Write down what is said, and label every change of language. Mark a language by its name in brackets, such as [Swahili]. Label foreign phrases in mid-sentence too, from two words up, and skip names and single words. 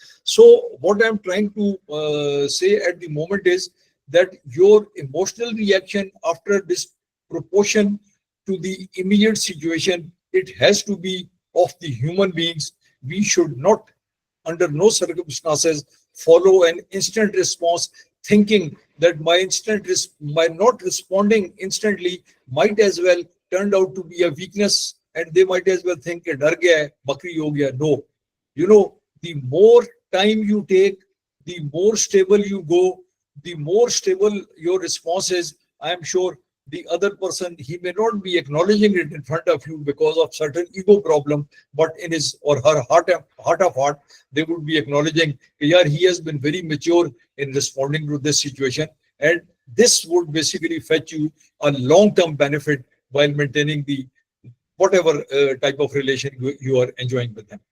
[English] So what I'm trying to say at the moment is that your emotional reaction after this proportion to the immediate situation, it has to be of the human beings. We should not, under no circumstances, follow an instant response, thinking that my not responding instantly might as well turned out to be a weakness, and they might as well think that [Hindi] डर गया है, बकरी हो गया. [English] No, the more time you take, the more stable you go, the more stable your response is. I am sure the other person, he may not be acknowledging it in front of you because of certain ego problem, but in his or her heart of heart, they would be acknowledging, yeah, he has been very mature in responding to this situation, and this would basically fetch you a long-term benefit while maintaining the whatever type of relation you are enjoying with them.